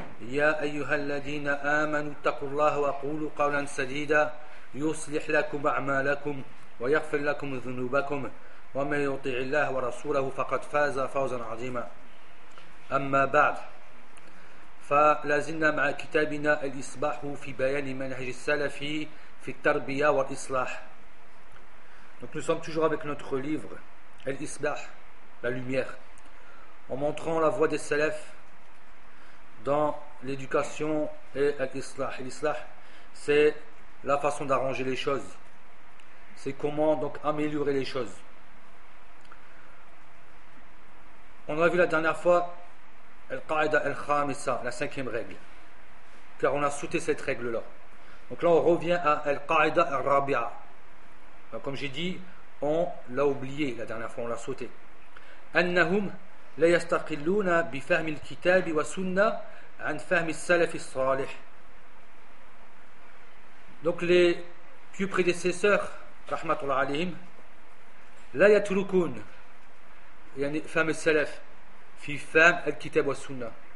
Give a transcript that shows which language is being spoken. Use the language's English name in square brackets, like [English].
[Arabic] يا أيها الذين آمنوا اتقوا الله وقولوا قولا سديدا يصلح لكم أعمالكم ويغفر لكم ذنوبكم، ومن يطع الله ورسوله فقد فاز فوزا عظيما. أما بعد، فلازلنا مع كتابنا الإصباح في بيان منهج السلف في التربية والإصلاح. [French] Donc nous sommes toujours avec notre livre الإصباح, la lumière, en montrant la voie des salaf dans l'éducation et l'islah. L'islah, c'est la façon d'arranger les choses. C'est comment donc améliorer les choses. On a vu la dernière fois [Arabic] al-qa'ida al-khamisa, [French] la cinquième règle, car on a sauté cette règle-là. Donc là, on revient à [Arabic] al-qa'ida al-rabi'a. [French] Donc, comme j'ai dit, on l'a oublié la dernière fois, on l'a sauté. [Arabic] Annahum لا يستقلون بفهم الكتاب والسنة عن فهم السلف الصالح. [French] Donc les pieux prédécesseurs, [Arabic] rahmatullah alayhim, لا يتركون يعني فهم السلف في فهم الكتاب والسنة.